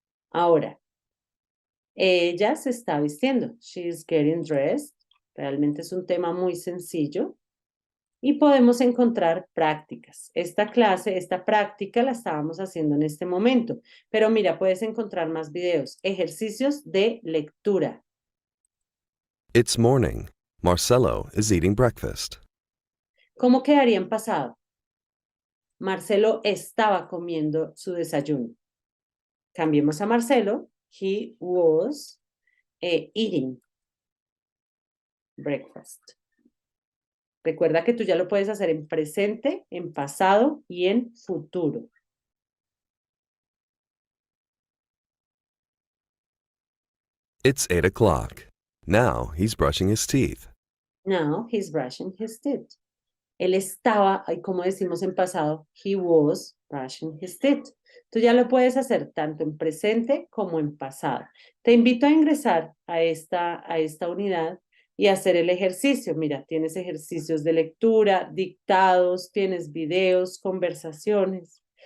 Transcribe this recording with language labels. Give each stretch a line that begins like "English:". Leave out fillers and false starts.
Spanish: Ahora, ella se está vistiendo. She is getting dressed. Realmente es un tema muy sencillo. Y podemos encontrar prácticas. Esta práctica la estábamos haciendo en este momento. Pero mira, puedes encontrar más videos. Ejercicios de lectura.
English: It's morning. Marcelo is eating breakfast.
Spanish: ¿Cómo quedaría en pasado? Marcelo estaba comiendo su desayuno. Cambiemos a Marcelo.
English: He was eating breakfast.
Spanish: Recuerda que tú ya lo puedes hacer en presente, en pasado y en futuro.
English: It's 8 o'clock. Now he's brushing his teeth. Now he's brushing his teeth.
Spanish: Él estaba, como decimos en pasado, he was brushing his teeth. Tú ya lo puedes hacer tanto en presente como en pasado. Te invito a ingresar a esta unidad y hacer el ejercicio. Mira, tienes ejercicios de lectura, dictados, tienes videos, conversaciones.